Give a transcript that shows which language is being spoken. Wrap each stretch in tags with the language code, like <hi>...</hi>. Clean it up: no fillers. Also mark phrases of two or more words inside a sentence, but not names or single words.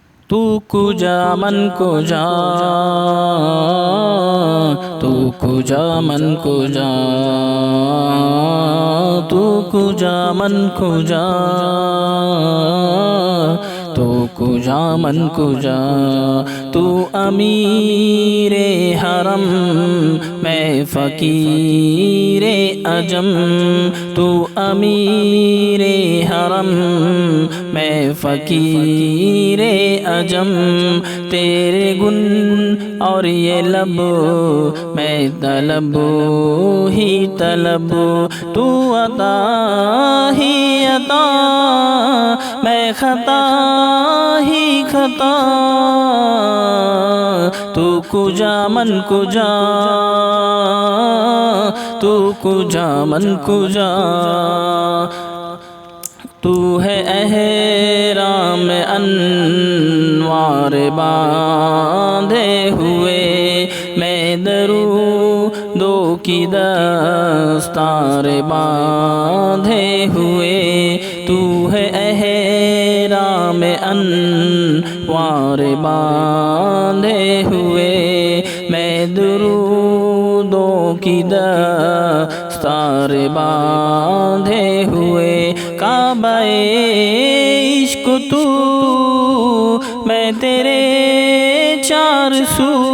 <fa>تو کجا من کجا تو کجا من کجا تو کجا من کجا تو کجا من کجا</fa> <ur>تو امیر حرم میں فقیر عجم تو امیر حرم میں فقیر عجم تیرے گن اور یہ لب میں طلب ہی طلب تو عطا ہی عطا میں خطا ہی خطا</ur> <fa>تو کجا من کجا تو کجا من کجا</fa> <ur>تو ہے احرام انوار باندھے ہوئے میں درودوں کی دستار باندھے ہوئے تو ہے احرام انوار باندھے ہوئے میں درودوں کی دستار باندھے ہوئے کعبہ عشق تو میں تیرے چار سو</ur>